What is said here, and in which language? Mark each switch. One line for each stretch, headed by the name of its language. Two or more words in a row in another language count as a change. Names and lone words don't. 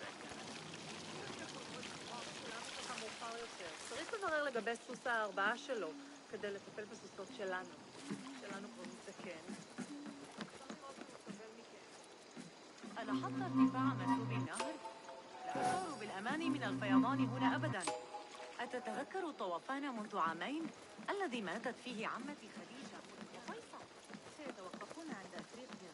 Hebrew: צריך לברר לגבי סוס הארבעה שלו כדי לטפל בסוסות שלנו. שלנו כבר מזדקן.
Arabic: ألاحظت ارتفاع منسوب النهر؟ لا أشعر بالأمان من الفيضان هنا أبدا. أتتذكر طوفان منذ عامين الذي ماتت فيه عمتي خديجة وفيصل؟ سيتوقفون عند أفريقيا.